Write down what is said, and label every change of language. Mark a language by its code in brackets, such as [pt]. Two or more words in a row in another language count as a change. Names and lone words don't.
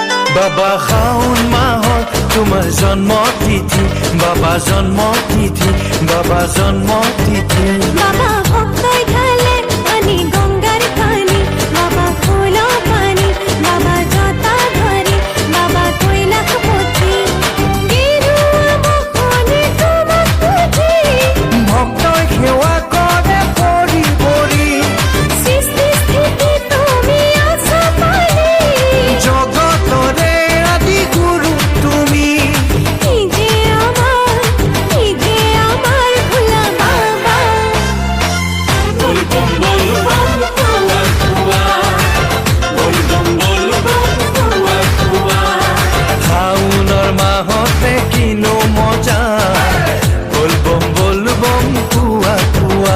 [as] বাবা শাওন মাহত তোমাৰ জন্ম তিথি, বাবা জন্ম তিথি, বাবা জন্ম তিথি। [bn] বাবা ভক্তই ঢালে পানি গঙ্গার পানি, বাবা ফুল পানি, বাবা জটা ধরে, বাবা কৈলাসপতি। [as] গেৰুৱা মোহনে তোমাক বুজি, ভক্তই সেৱা কৰে পৰি পৰি, সৃষ্টি স্থিতি তুমি আছা পালি। জগতৰে আদি গুৰু তুমি। [bn] কি যে আমার ভোলা বাবা। [as] শাওনৰ মাহতে কিনো মজা, বলবম বলবম কুৱা কুৱা।